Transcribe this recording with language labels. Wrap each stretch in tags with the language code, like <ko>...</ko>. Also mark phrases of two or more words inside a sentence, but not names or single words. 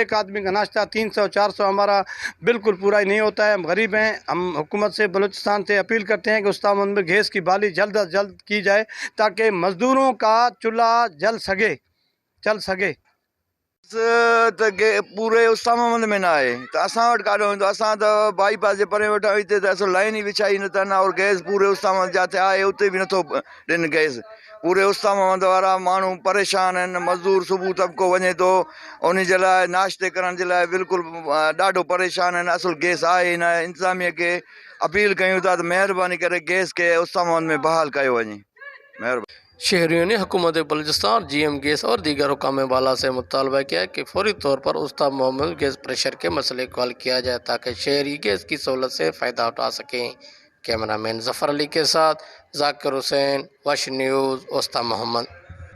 <ur>ایک آدمی کا ناشتہ 300-400 ہمارا بالکل پورا ہی نہیں ہوتا ہے. ہم غریب ہیں. ہم حکومت سے، بلوچستان سے اپیل کرتے ہیں کہ استاد محمد میں گیس کی بحالی جلد از جلد کی جائے تاکہ مزدوروں کا چولہا چل سکے.</ur> <sd>पूरे उस्ताद मोहम्मद में ना आहे त असां वटि काॾो ईंदो। असां त बाईपास जे परे वेठा आहियूं, हिते त असां लाइन ई विछाई नथा और गैस पूरे उस्ताद मोहम्मद जिते आहे उते बि नथो ॾियनि गैस। पूरे उस्ताद मोहम्मद वारा माण्हू परेशान आहिनि। मज़दूर सुबुह तबिको वञे थो, उन जे लाइ नाश्ते करण जे लाइ बिल्कुलु ॾाढो परेशान आहिनि। असुलु गैस आहे ई न। इंतिज़ामिया खे अपील कयूं था त महिरबानी करे गैस खे उस्ताद मोहम्मद में बहाल कयो वञे। महिरबानी।</sd> <ur>شہریوں نے حکومت بلوچستان، GM گیس اور دیگر حکام بالا سے مطالبہ کیا کہ فوری طور پر استاد محمد گیس پریشر کے مسئلے کو حل کیا جائے تاکہ شہری گیس کی سہولت سے فائدہ اٹھا سکیں. کیمرہ مین ظفر علی کے ساتھ ذاکر حسین، وش نیوز، استاد محمد.</ur>